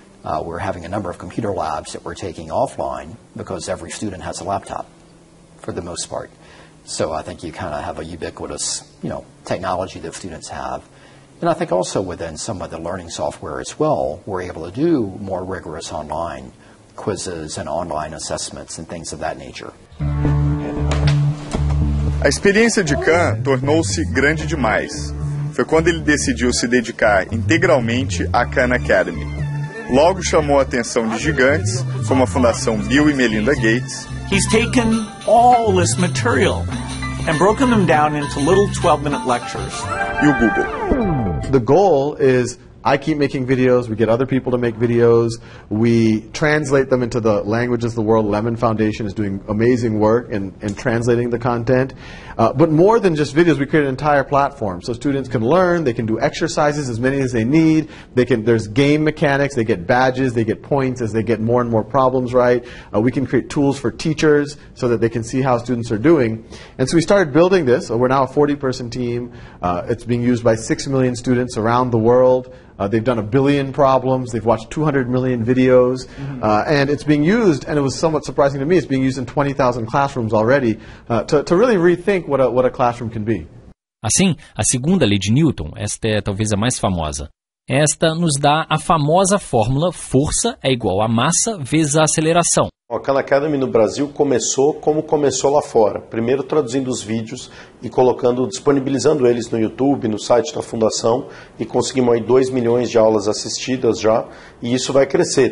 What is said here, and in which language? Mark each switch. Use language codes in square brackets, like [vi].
[en] We're having a number of computer labs that we're taking offline because every student has a laptop, for the most part. So I think you kind of have a ubiquitous, technology that students have. And I think also within some of the learning software as well, we're able to do more rigorous online quizzes and online assessments and things of that nature. [pt] A experiência de Khan tornou-se grande demais. Foi quando ele decidiu se dedicar integralmente à Khan Academy. Logo chamou a atenção de gigantes, como a Fundação Bill e Melinda Gates. [en] He's taken all this material and broken them down into little 12-minute lectures. [pt] E o Google. [en] The goal is I keep making videos, we get other people to make videos, we translate them into the languages of the world. Lemon Foundation is doing amazing work in translating the content. But more than just videos, we create an entire platform so students can learn, they can do exercises, as many as they need. There's game mechanics, they get badges, they get points as they get more and more problems right. We can create tools for teachers so that they can see how students are doing. And so we started building this. We're now a 40-person team. It's being used by 6 million students around the world. They've done 1 billion problems. They've watched 200 million videos. And it's being used, and it was somewhat surprising to me, it's being used in 20,000 classrooms already to really rethink what a classroom can be. [pt] Assim, a segunda lei de Newton, esta é talvez a mais famosa, esta nos dá a famosa fórmula força é igual a massa vezes a aceleração. A Khan Academy no Brasil começou como começou lá fora. Primeiro traduzindo os vídeos e disponibilizando eles no YouTube, no site da Fundação, e conseguimos aí 2 milhões de aulas assistidas já, e isso vai crescer.